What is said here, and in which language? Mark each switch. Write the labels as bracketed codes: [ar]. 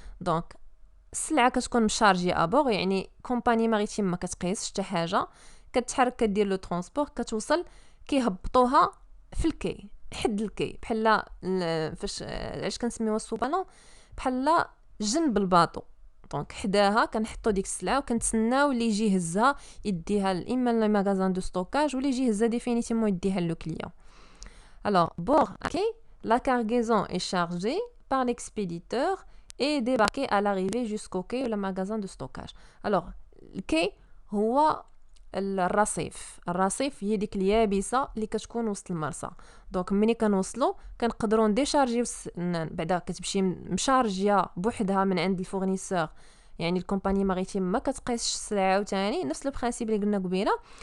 [ar] دونك السلعه كتكون مشارجي ابور، يعني كومباني ماريتيم ما كتقيسش حتى حاجه، كتحرك كدير لو ترونسبور، كتوصل، كيهبطوها في الكي، حد الكي، بحال فاش علاش كنسميوها السوبالون، بحال جنب الباطو. دونك حداها كنحطوا ديك السلعه وكنتسناو اللي يجي يهزها يديها اما لي ماغازان دو ستوكاج ولا يجي يهزها ديفينيتيمون يديها لو كليون. [fr] Alors, bord quai, la cargaison est chargée par l'expéditeur et débarquée à l'arrivée jusqu'au quai ou le magasin de stockage. [ar] Alors, الكي هو الرصيف هي ديك اليابسه اللي كتكون وسط المرسى. دونك ملي كنوصلوا كنقدروا نديشارجيو بعدا، كتمشي مشارجيه بوحدها من عند الفورنيسور، يعني الكومباني ماريتيم ما كتقيسش السلعه عاوتاني، نفس البرانسيپ اللي قلنا قبيله.